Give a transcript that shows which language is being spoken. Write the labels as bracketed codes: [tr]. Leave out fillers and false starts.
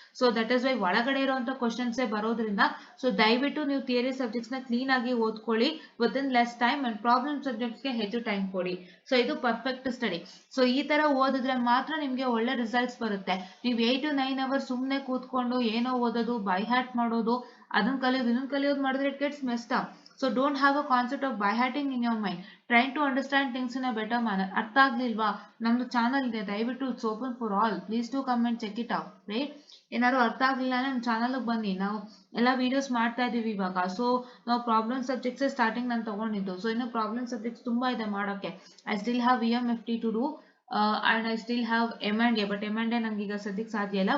[en] so that is why [kn] ಒಳಗಡೆ ಇರುವಂತ questions ಬರೋದ್ರಿಂದ ಸೊ ದಯವಿಟ್ಟು ನೀವು ಥಿಯರಿ ಸಬ್ಜೆಕ್ಟ್ಸ್ ನ ಕ್ಲೀನ್ ಆಗಿ ಓದ್ಕೊಳ್ಳಿ [en] with in less time [kn] and problem subjects ಗೆ ಹೆಚ್ಚು ಟೈಮ್ ಕೊಡಿ. ಸೊ ಇದು ಪರ್ಫೆಕ್ಟ್ ಸ್ಟಡಿ. ಸೊ ಈ ತರ ಓದಿದ್ರೆ ಮಾತ್ರ ನಿಮ್ಗೆ ಒಳ್ಳೆ ರಿಸಲ್ಟ್ಸ್ ಬರುತ್ತೆ. ನೀವು 8 to 9 ಅವರ್ಸ್ ಸುಮ್ನೆ ಕೂತ್ಕೊಂಡು ಏನೋ ಓದೋದು, ಬೈ ಹ್ಯಾಟ್ ಮಾಡೋದು, ಅದನ್ನ ಕಲಿಯೋದು ಮಾಡಿದ್ರೆ [en] It gets messed up. So don't have a concept of by hearting in your mind. Trying to understand things in a better manner. [kn] ಅರ್ಥ ಆಗ್ಲಿಲ್ವಾ, ನಮ್ದು ಚಾನಲ್ ಇದೆ, ದಯವಿಟ್ಟು [en] It's open for all. Please to come and check it out, [kn] right. ಏನಾದ್ರು ಅರ್ಥ ಆಗ್ಲಿಲ್ಲ ಅಂದ್ರೆ ನಮ್ಮ channel ಬನ್ನಿ, ನಾವು ಎಲ್ಲ ವಿಡಿಯೋಸ್ ಮಾಡ್ತಾ ಇದೀವಿ ಇವಾಗ. ಸೊ ನಾವು ಪ್ರಾಬ್ಲಮ್ ಸಬ್ಜೆಕ್ಟ್ಸ್ ಸ್ಟಾರ್ಟಿಂಗ್ ನಾನು ತಗೊಂಡಿದ್ದು. ಸೊ ಇನ್ನು ಪ್ರಾಬ್ಲಮ್ ಸಬ್ಜೆಕ್ಟ್ಸ್ ತುಂಬಾ ಇದೆ ಮಾಡೋಕೆ. [en] I still have EMFT to do and I still have M&A, but M&A [kn] ನಂಗೆ ಈಗ ಸದ್ಯಕ್ಕೆ ಸಾಧ್ಯ ಇಲ್ಲ.